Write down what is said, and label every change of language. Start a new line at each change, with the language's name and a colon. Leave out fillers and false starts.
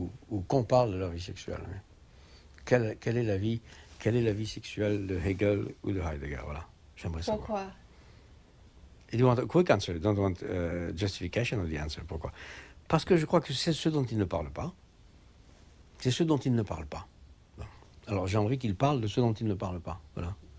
French: Ou qu'on parle de leur vie sexuelle. Quelle est la vie sexuelle de Hegel ou de Heidegger, voilà. J'aimerais savoir. Pourquoi?
English: You want a quick answer, you don't want justification of the answer.
French: Pourquoi? Parce que je crois que c'est ce dont il ne parle pas. C'est ce dont il ne parle pas. Bon. Alors j'aimerais qu'il parle de ce dont il ne parle pas. Voilà.